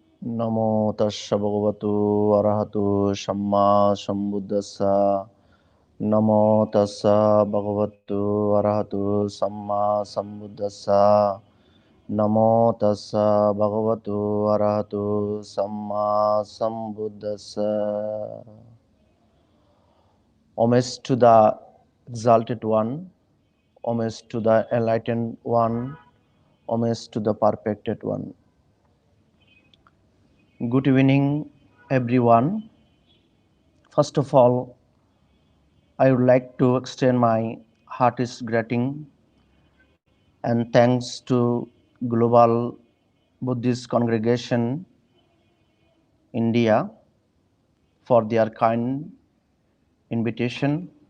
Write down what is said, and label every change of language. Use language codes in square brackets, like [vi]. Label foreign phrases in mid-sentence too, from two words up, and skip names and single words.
[pi] Namo tassa bhagavato arahato samma sambuddhassa. Namo tassa bhagavato arahato samma sambuddhassa. Namo tassa bhagavato arahato samma sambuddhassa. [en] Homage to the exalted one, homage to the enlightened one, homage to the perfected one. Good evening, everyone. First of all, I would like to extend my heartiest greeting and thanks to Global Buddhist Congregation India for their kind invitation.